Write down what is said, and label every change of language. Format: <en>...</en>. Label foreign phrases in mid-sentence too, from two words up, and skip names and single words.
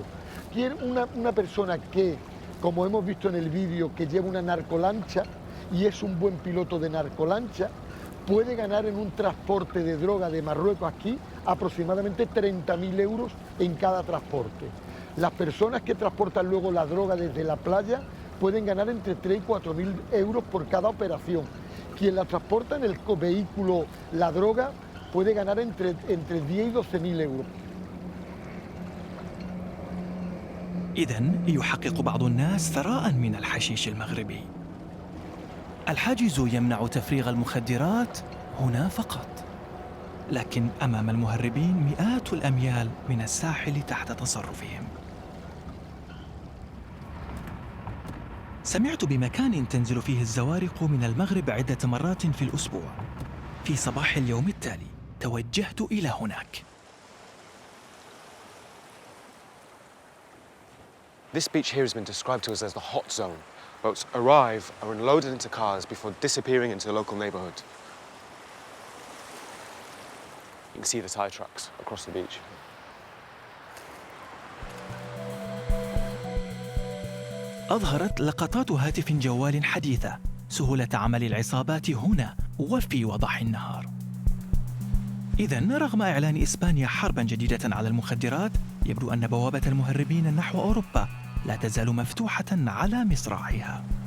<es>Una persona que, como hemos visto en el vídeo, que lleva una narcolancha y es un buen piloto de narcolancha, puede ganar en un transporte de droga de Marruecos aquí aproximadamente 30.000 euros en cada transporte. Las personas que transportan luego la droga desde la playa pueden ganar entre 3.000 y 4.000 euros por cada operación. Quien la transporta en el vehículo, la droga, puede ganar entre 10.000 y 12.000 euros.</es> <ar>إذن يحقق بعض الناس ثراء من الحشيش المغربي. الحاجز يمنع تفريغ المخدرات هنا فقط، لكن أمام المهربين مئات الأميال من الساحل تحت تصرفهم. سمعت بمكان تنزل فيه الزوارق من المغرب عدة مرات في الأسبوع. في صباح اليوم التالي توجهت إلى هناك.</ar> <en>This beach here has been described to us as the hot zone. Boats arrive, are unloaded into cars before disappearing into the local neighbourhood. You can see the Thai trucks across the beach.</en> <ar>أظهرت لقطات هاتف جوال حديثة سهولة عمل العصابات هنا وفي وضح النهار. إذن رغم إعلان إسبانيا حرباً جديدة على المخدرات، يبدو أن بوابة المهربين نحو أوروبا لا تزال مفتوحة على مصراعيها.</ar>